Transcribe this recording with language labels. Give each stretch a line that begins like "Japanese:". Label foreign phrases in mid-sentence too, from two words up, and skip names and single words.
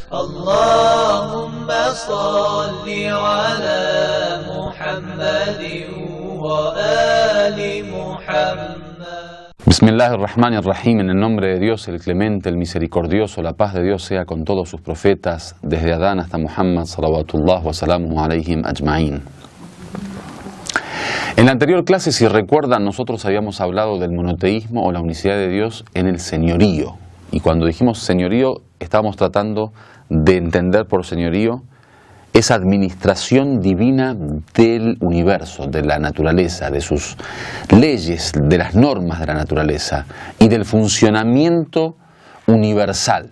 Arabic: اللهم صل على محمد وآل محمد. Bismillahirrahmanirrahim,
Spanish: en el nombre de Dios, el clemente, el misericordioso, la paz de Dios sea con todos sus profetas, desde Adán hasta Muhammad,
Arabic: صلوات الله وسلامه عليهم أجمعين.
Spanish: En la anterior clase, si recuerdan, nosotros habíamos hablado del monoteísmo o la unicidad de Dios en el señorío. Y cuando dijimos señorío, estábamos tratando de entender por señorío esa administración divina del universo, de la naturaleza, de sus leyes, de las normas de la naturaleza y del funcionamiento universal.